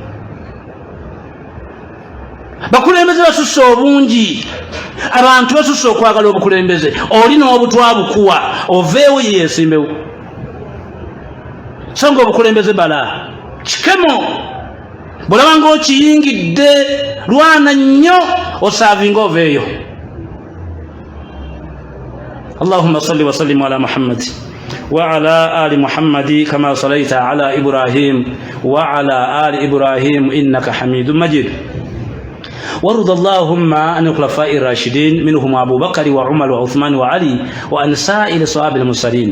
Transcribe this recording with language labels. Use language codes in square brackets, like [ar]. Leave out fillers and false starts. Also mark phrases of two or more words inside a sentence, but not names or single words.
[lg] bakulembeze basusse obungi abantu basusse okwagala obukulembeze oli n'obutwa bukuwa oveewo ye yeesimbewo so nga obukulembeze bala kikemo bwolaba ng'okiyingidde lwana nnyo osaavinga oveeyo. [ar] اللهم صل وسلم على محمد وعلى آل محمد كما صليت على إبراهيم وعلى آل إبراهيم إنك حميد مجيد. وارض اللهم عن الخلفاء الراشدين منهم أبو بكر وعمر وعثمان وعلي وعن سائر صحابة المرسلين.